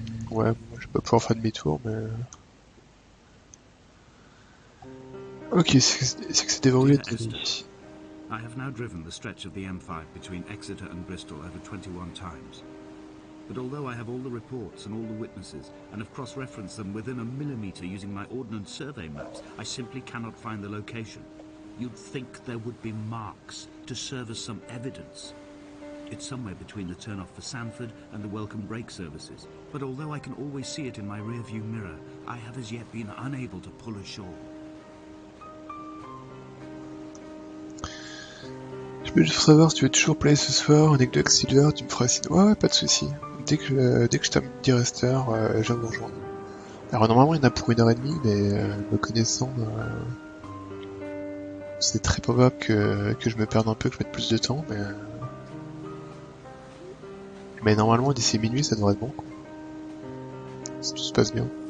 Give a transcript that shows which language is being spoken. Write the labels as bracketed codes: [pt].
[fr] Ouais, bon, je vais pas pouvoir faire demi-tour, mais... Ok, c'est que c'est déverrouillé [en] Dear [fr] de [en] Esther, [fr] nuit. [en] I have now driven the stretch of the M5 between Exeter and Bristol over 21 times. But although I have all the reports and all the witnesses, and have cross-referenced them within a millimetre using my Ordnance Survey maps, I simply cannot find the location. You'd think there would be marks to serve as some evidence. It's somewhere between the turn-off for Sanford and the welcome brake services. But although I can always see it in my rear-view mirror, I have as yet been unable to pull ashore. [fr] Je peux juste savoir si tu veux toujours play ce soir, avec Silver, tu me feras signe. Ouais, pas de soucis. Dès que je termine ESTHER, je viens vous rejoindre. Alors normalement il y en a pour 1h30, mais me connaissant, c'est très probable que je me perde un peu, que je mette plus de temps, mais normalement d'ici minuit ça devrait être bon, quoi. Si tout se passe bien.